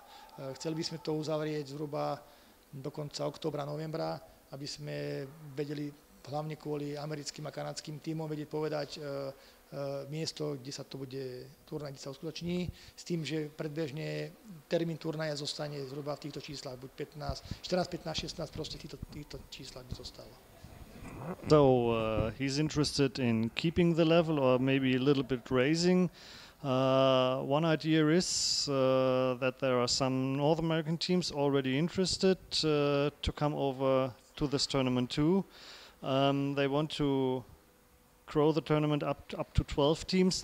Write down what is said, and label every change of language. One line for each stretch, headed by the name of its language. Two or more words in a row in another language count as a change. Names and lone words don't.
Slovak: Chceli by sme to uzavrieť zhruba do konca októbra, novembra, aby sme vedeli hlavne kvôli americkým a kanadským tímom vedieť povedať miesto, kde sa to bude turnaj, kde sa uskutoční, s tým, že predbežne termín turnaja zostane zhruba v týchto číslach, buď 14, 15, 16, proste týchto číslach by zostalo.
English: So he's interested in keeping the level or maybe a little bit raising. One idea is that there are some North American teams already interested to come over to this tournament too. They want to grow the tournament up to 12 teams.